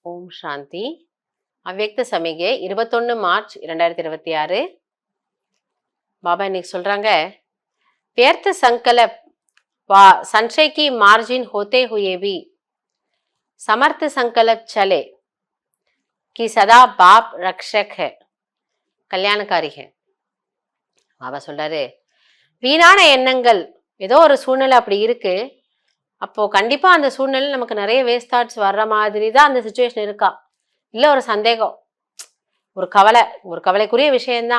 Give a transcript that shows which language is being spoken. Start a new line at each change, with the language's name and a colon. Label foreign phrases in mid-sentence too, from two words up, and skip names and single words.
Tamil: சாந்தி. அவ்யக்த சமிகை 21 மார்ச் 2026. பாபா இன்னைக்கு சொல்றாங்க,
Hindi: व्यर्थ संकल्प व संशय की मार्जिन होते हुए भी समर्थ संकल्प चले कि सदा बाप रक्षक है, कल्याणकारी है.
Tamil: பாபா சொல்றாரு, வீணான எண்ணங்கள் ஏதோ ஒரு சூழ்நிலை அப்படி இருக்கு, அப்போ கண்டிப்பா அந்த சூழ்நிலை நமக்கு நிறைய
English: waste thoughts
Tamil: வர்ற மாதிரி தான் அந்த சுச்சுவேஷன் இருக்கா, இல்லை ஒரு சந்தேகம், ஒரு கவலை, ஒரு கவலைக்குரிய விஷயம்தான்.